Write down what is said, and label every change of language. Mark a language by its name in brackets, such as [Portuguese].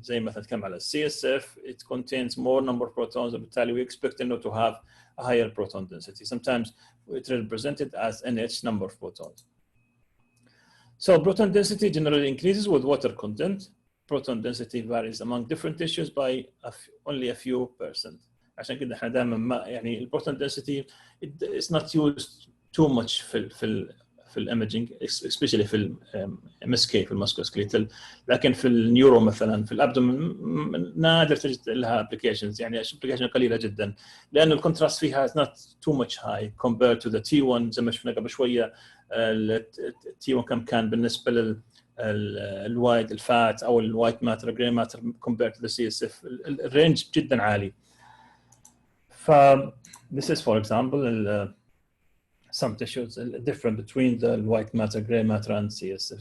[Arabic] زي مثلا نتكلم على [English] CSF, it contains more number of protons, [Arabic] وبالتالي [English] we expect it to have a higher proton density. Sometimes it's represented as NH number of protons. So proton density generally increases with water content. Proton density varies among different tissues by only a few percent. [Arabic] عشان كده احنا دائما ما يعني البروتون density [English] is not used too much [Arabic] في الاميجنج especially في MSK في الماسكوسكليتال، لكن في النيورو مثلا في الابدومن نادر تجد لها ابلكيشنز، يعني ابلكيشن قليله جدا لانه الكونتراست فيها [English] is not too much high compared to the T1 [Arabic] زي ما شفنا قبل شويه. T1 كم كان بالنسبه الوايت الفات او الوايت ماتر جراي ماتر [English] compared to the CSF [Arabic] الرينج جدا عالي. [English] ف this is for example some tissues different between the white matter, gray matter and CSF.